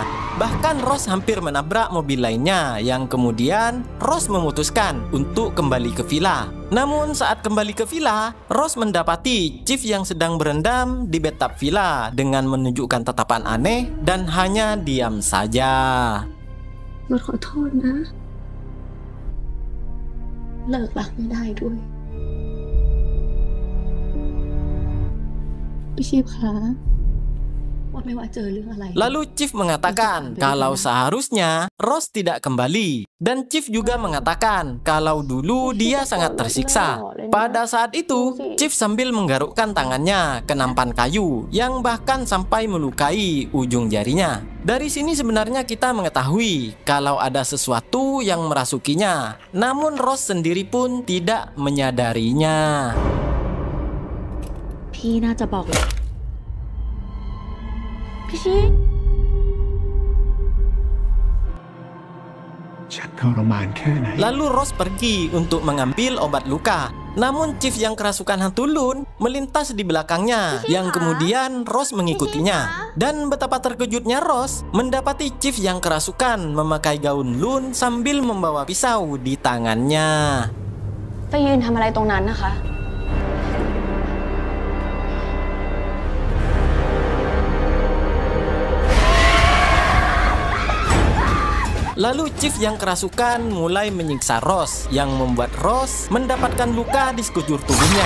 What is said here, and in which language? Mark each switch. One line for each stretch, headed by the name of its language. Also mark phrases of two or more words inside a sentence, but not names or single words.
Indonesian: Bahkan Rose hampir menabrak mobil lainnya, yang kemudian Rose memutuskan untuk kembali ke villa. Namun saat kembali ke villa, Rose mendapati Chief yang sedang berendam di bathtub villa dengan menunjukkan tatapan aneh dan hanya diam saja.
Thai: รถขอโทษนะ เลิกรักไม่ได้ด้วย พี่ชีพคะว่าไม่ว่าเจอเรื่องอะไร
Indonesian: Lalu Chief mengatakan kalau seharusnya Rose tidak kembali. Dan Chief juga mengatakan kalau dulu dia sangat tersiksa. Pada saat itu, Chief sambil menggarukkan tangannya ke nampan kayu yang bahkan sampai melukai ujung jarinya. Dari sini sebenarnya kita mengetahui kalau ada sesuatu yang merasukinya. Namun Rose sendiri pun tidak menyadarinya.
Thai: พี่น่าจะบอกพี่ชี ฉันทรมานแค่ไหน
Indonesian: Lalu Rose pergi untuk mengambil obat luka. Namun Chief yang kerasukan hantu Lun melintas di belakangnya, yang kemudian Rose mengikutinya. Dan betapa terkejutnya Rose mendapati Chief yang kerasukan memakai gaun Lun sambil membawa pisau di tangannya.
Thai: ไปยืนทำอะไรตรงนั้นนะคะ
Indonesian: Lalu Chief yang kerasukan mulai menyiksa Rose, yang membuat Rose mendapatkan luka di sekujur tubuhnya.